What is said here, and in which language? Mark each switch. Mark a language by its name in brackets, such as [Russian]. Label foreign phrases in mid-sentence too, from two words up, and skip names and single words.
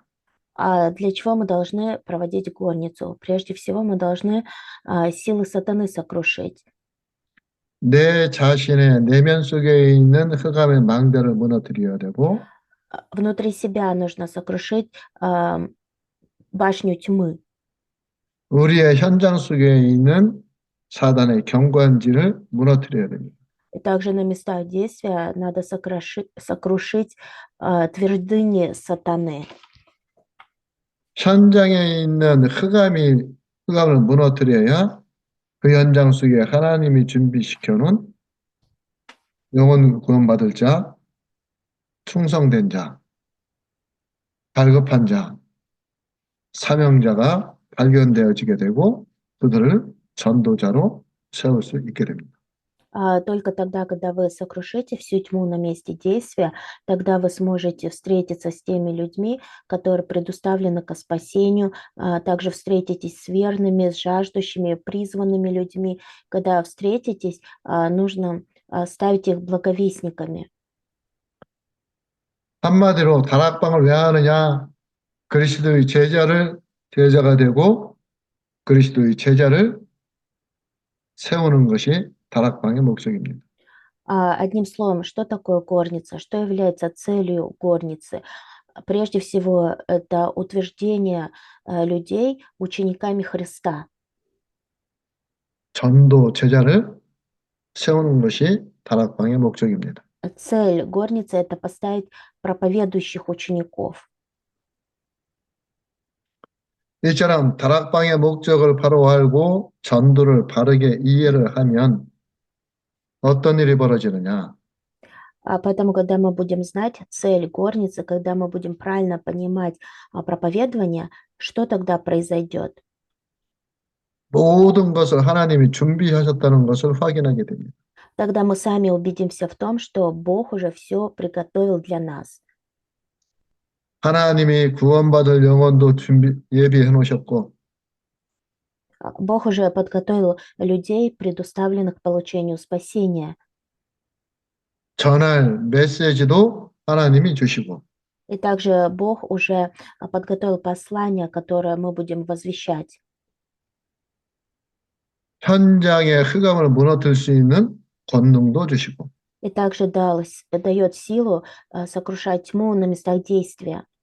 [Russian] А для чего мы должны проводить горницу? Прежде всего мы должны силы сатаны сокрушить. [Korean] 내 자신의 내면 속에 있는 흑암의 망대를 무너뜨려야 되고 [Russian] Внутри себя нужно сокрушить башню тьмы. [Korean] 우리의 현장 속에 있는 사단의 경관지를 무너뜨려야 됩니다. [Russian] И также на местах действия надо сокрушить твердыни сатаны. [Korean] 현장에 있는 흑암을 무너뜨려야 그 현장 속에 하나님이 준비시켜 놓은 영혼 구원받을 자, 충성된 자, 갈급한 자, 사명자가 발견되어지게 되고 그들을 전도자로 세울 수 있게 됩니다. [Russian] Только тогда, когда вы сокрушите всю тьму на месте действия, тогда вы сможете встретиться с теми людьми, которые предуставлены ко спасению, также встретитесь с верными, с жаждущими, призванными людьми. Когда встретитесь, нужно ставить их благовестниками. [Korean] 한마디로 다락방을 왜 하느냐? 그리스도의 제자가 되고 그리스도의 제자를 세우는 것이 다락방의 목적입니다. [Russian] Одним словом, что такое горница? Что является целью горницы? Прежде всего, это утверждение людей учениками Христа. [Korean] 전도 제자를 세우는 것이 다락방의 목적입니다. [Russian] Цель горницы – это поставить проповедующих учеников. [Korean] 이처럼 다락방의 목적을 바로 알고 전도를 바르게 이해를 하면 어떤 일이 벌어지느냐? [Russian] Поэтому, когда мы будем знать цель горницы, когда мы будем правильно понимать проповедование, что тогда произойдет? [Korean] 모든 것을 하나님이 준비하셨다는 것을 확인하게 됩니다. [Russian] Тогда мы сами убедимся в том, что Бог уже все приготовил для нас. [Korean] 하나님이 구원받을 영혼도 예비해 놓으셨고 [Russian] Бог уже подготовил людей, предуставленных к получению спасения. [Korean] 전할 메시지도 하나님이 주시고 [Russian] И также Бог уже подготовил послание, которое мы будем возвещать. [Korean] 현장의 흑암을 무너뜨릴 수 있는 권능도 주시고 [Russian] И также дает силу сокрушать тьму на местах действия.